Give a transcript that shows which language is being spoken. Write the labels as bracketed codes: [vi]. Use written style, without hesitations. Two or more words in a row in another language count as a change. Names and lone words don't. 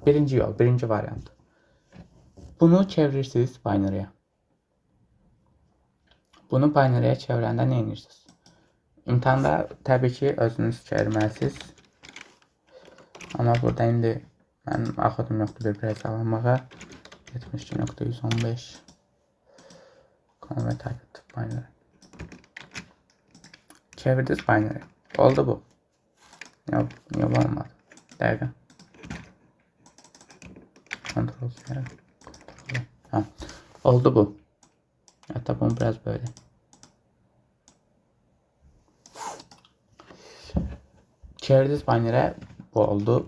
[az] Birinci yol, birinci variant. Bunu çevirirsiniz binary'e. Bunu binary'e çevirəndə nə edirsiniz? İmtahanda təbii ki, özünüz çevirməlisiniz. Amma burada indi mənim axıdım yoxdur bir hesablanmağa. [en] 72.115 convert type binary. [az] Çevirdiniz binary. Oldu bu. Yok olmadı. Dəqiqə. Kontrol C. Ha, oldu bu. Hatta bunu biraz böyle. Çevirdiniz binary'e bu oldu.